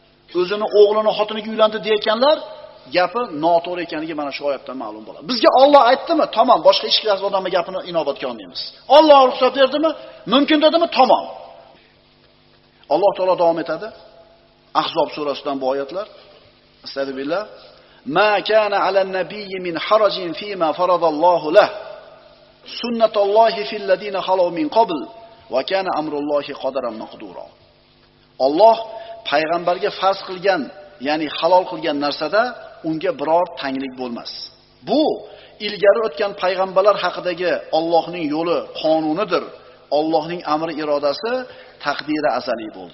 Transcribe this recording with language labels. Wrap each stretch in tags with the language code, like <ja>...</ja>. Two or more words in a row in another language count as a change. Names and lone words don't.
<uz>o'zini o'g'lini xotiniga uylandi deyotganlar gapi noto'g'ri ekanligi mana shu oyatdan ma'lum bo'ladi. Bizga Alloh aytdimi? Tamom, boshqa hech kim odamning gapini inobatga olmaymiz. Alloh ruxsat berdimi? Mumkin dedimi? Tamom. Alloh taolo davom etadi. Ahzob surasidan bu oyatlar. Astagfirullah.</uz> <ar>ما كان على النبي من حرج فيما فرض الله له. سنة الله في الذين خلوا من قبل وكان أمر الله قدرا مقدورا.</ar> <uz>Alloh payg'ambarga farz qilgan, ya'ni halol qilgan narsada unga biror tanglik bo'lmas. Bu ilgari o'tgan payg'ambarlar haqidagi Allohning yo'li, qonunidir. Allohning amri, irodasi, taqdiri azaliy bo'ldi.</uz>